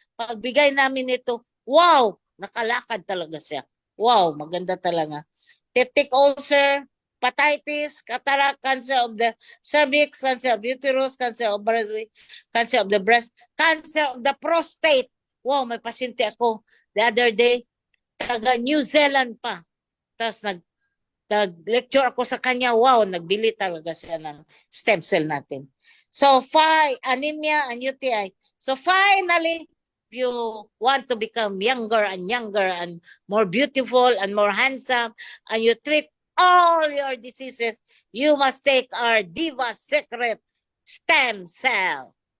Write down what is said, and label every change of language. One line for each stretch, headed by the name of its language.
Filipino: Pagbigay namin ito, wow, nakalakad talaga siya. Wow, maganda talaga.
English: Peptic ulcer, hepatitis, cataract, cancer of the cervix, cancer of uterus, cancer of ovary, cancer of the breast, cancer of the prostate.
Filipino: Wow, may pasyente ako
English: the other day,
Filipino: taga New Zealand pa. Tapos nag-lecture ako sa kanya, wow, nagbili talaga siya ng stem cell natin.
English: So, anemia and UTI. So, finally, you want to become younger and more beautiful and more handsome, and you treat all your diseases, you must take our Diva Secret Stem Cell.